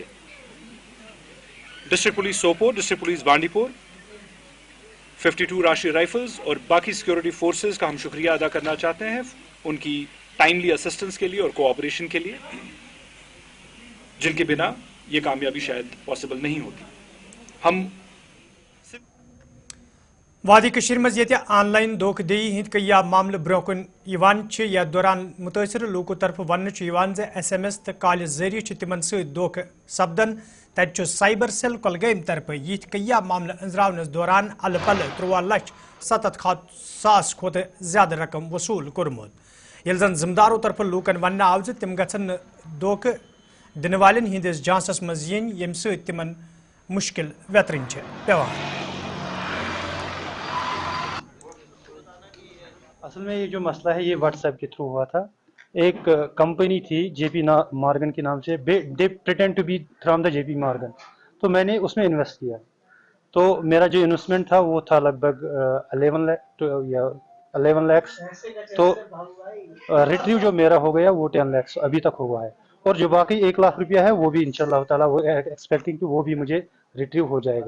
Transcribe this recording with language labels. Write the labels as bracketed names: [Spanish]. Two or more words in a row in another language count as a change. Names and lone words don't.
[Hindi] डिस्ट्रिक्ट पुलिस सोपोर, डिस्ट्रिक्ट पुलिस बांडीपुर, 52 राष्ट्रीय राइफल्स और बाकी [English] security forces [Hindi] का हम शुक्रिया अदा करना चाहते हैं उनकी [English] timely assistance [Hindi] के लिए और कोऑपरेशन के लिए, जिनके बिना ये कामयाबी शायद पॉसिबल नहीं होती। हम [Kashmiri] वादी कशीर मज ये ऑनलाइन धोखदही हिंद कई मामले ब्रोकन या दौरान मुतासर लोगों तरफ वन SMS तो कॉल जरिए तिमन सख सपदन। तत साइबर सेल कुलगाम तरफ यथ कई मामले अंजरावनस दौरान अल पल 13,67,000 खोत ज्यादा रकम वसूल कोर्मुत। यह जन जिम्मेदारों तरफ लूकन वन आव तिम गन धोख दिन वालन हंदिस जांचस मज yin यम तिमन मुश्किल वेतरन पेवान। [Hindi] असल में ये जो मसला है ये व्हाट्सएप के थ्रू हुआ था। एक कंपनी थी JP मॉर्गन के नाम से, [English] they pretend to be from the [Hindi] JP मॉर्गन, तो मैंने उसमें इन्वेस्ट किया। तो मेरा जो इन्वेस्टमेंट था वो था लगभग 11 लाख। तो रिट्रीव जो मेरा हो गया वो 10 लाख अभी तक हुआ है, और जो बाकी 1 लाख रुपया है वो भी [Arabic] إن شاء الله تعالى [Hindi] वो एक्सपेक्टिंग कि वो भी मुझे रिट्रीव हो जाएगा।